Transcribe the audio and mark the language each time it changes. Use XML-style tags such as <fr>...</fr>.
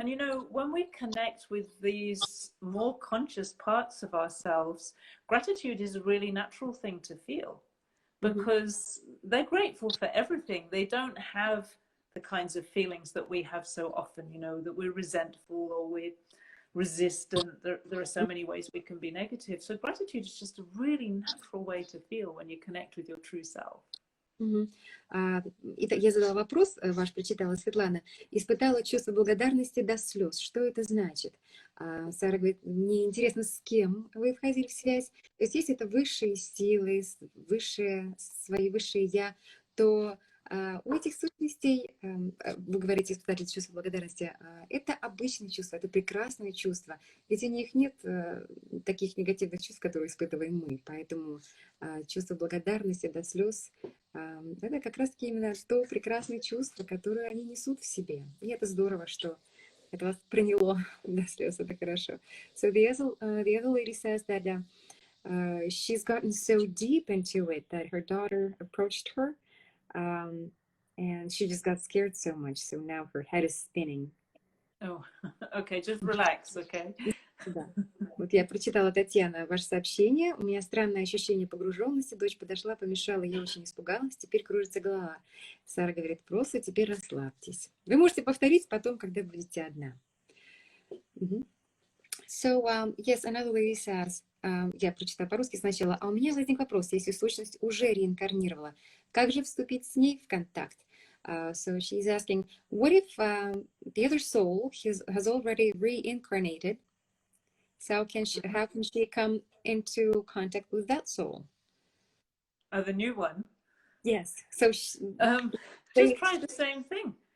<en>And when we connect with these more conscious parts of ourselves, gratitude is a really natural thing to feel because they're grateful for everything. They don't have the kinds of feelings that we have so often, that we're resentful or we're resistant. There are so many ways we can be negative. So gratitude is just a really natural way to feel when you connect with your true self.</en> <ru>Итак, я задала вопрос, ваш прочитала Светлана, испытала чувство благодарности до слез. Что это значит? Сара говорит, мне интересно, с кем вы входили в связь. То есть, если это высшие силы, свои высшие я, то у этих сущностей, вы говорите, испытать чувство благодарности, это обычное чувство, это прекрасное чувство. Ведь у них нет таких негативных чувств, которые испытываем мы. Поэтому чувство благодарности до слез, это как раз-таки именно то прекрасное чувство, которое они несут в себе. И это здорово, что это вас приняло до слез, это хорошо.</ru> <en>So the other lady says that she's gotten so deep into it that her daughter approached her, and she just got scared so much, so now her head is spinning. Oh, okay, just relax, okay.</en> <ru>Да. Вот я прочитала, Татьяна, ваше сообщение. У меня странное ощущение погруженности. Дочь подошла, помешала, я очень испугалась. Теперь кружится голова. Сара говорит, просто теперь расслабьтесь. Вы можете повторить потом, когда будете одна.</ru> <en>So, yes, another lady says,</en> <ru>я прочитаю по-русски сначала. А у меня возник вопрос, если сущность уже реинкарнировала, как же вступить с ней в контакт?</ru> <en>So she's asking, what if the other soul has already reincarnated? So how can she come into contact with that soul? Oh, the new one? Yes. So just try the same thing.</en>